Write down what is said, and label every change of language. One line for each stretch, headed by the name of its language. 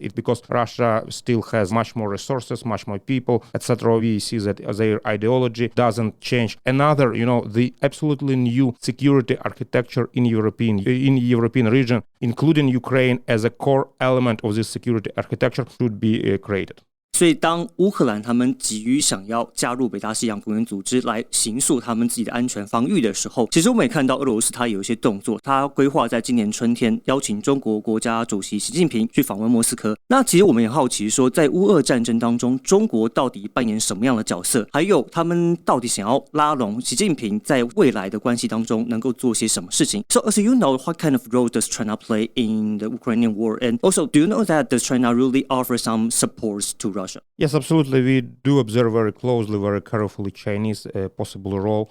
English: It's because Russia still has much more resources, much more people, etc. We see that their ideology doesn't change. Another, the absolutely new security architecture in European region, including Ukraine as a core element of this security architecture, should be created.
Chinese: 所以当乌克兰他们急于想要加入北大西洋公约组织来形塑他们自己的安全防御的时候，其实我们也看到俄罗斯它有一些动作，它规划在今年春天邀请中国国家主席习近平去访问莫斯科。那其实我们也好奇说，在乌俄战争当中，中国到底扮演什么样的角色？还有他们到底想要拉拢习近平在未来的关系当中能够做些什么事情 ？
English: So as you know, what kind of role does China play in the Ukrainian war? And also, do you know that does China really offer some supports to Russia? Yes, absolutely. We do observe very closely, very carefully Chinese possible role.